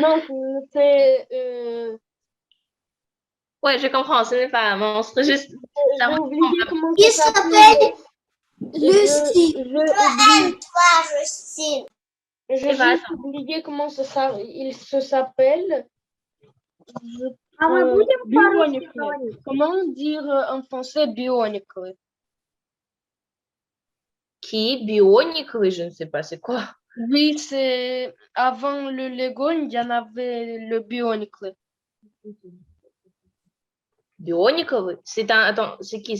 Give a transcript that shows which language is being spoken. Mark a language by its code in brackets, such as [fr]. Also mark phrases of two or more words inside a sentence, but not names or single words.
[fr] Non, c'est Ouais, je comprends, ce n'est pas un monstre, juste ça J'ai oublié ressemble. comment Il ça s'appelle. s'appelle Lucie. J'ai oublié, Toi, Justine. j'ai Eva, juste oublié comment il se s'appelle. Je- [ru] А мы будем по-русски [fr] Bionicle. [ru] говорить? [fr] Comment dire en français bionicle? qui? Bionique? Oui, je ne sais pas, c'est quoi? Oui, c'est avant le Lego, il y en avait le bionicle. Bionique, oui. Attends, c'est qui?